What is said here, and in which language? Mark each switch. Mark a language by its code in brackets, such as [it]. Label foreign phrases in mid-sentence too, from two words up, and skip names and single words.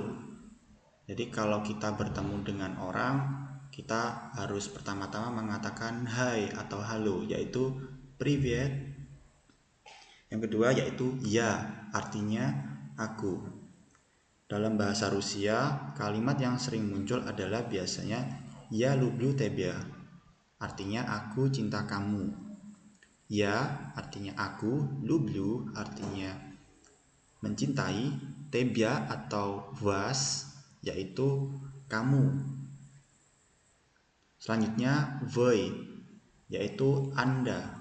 [id] Jadi kalau kita bertemu dengan orang, kita harus pertama-tama mengatakan hai atau halo, yaitu привет. Yang kedua yaitu ya, artinya aku. Dalam bahasa Rusia, kalimat yang sering muncul adalah biasanya [ru] я люблю тебя. [id] Artinya aku cinta kamu. Ya artinya aku, lublю artinya mencintai, tebia atau vas yaitu kamu. Selanjutnya вы yaitu Anda.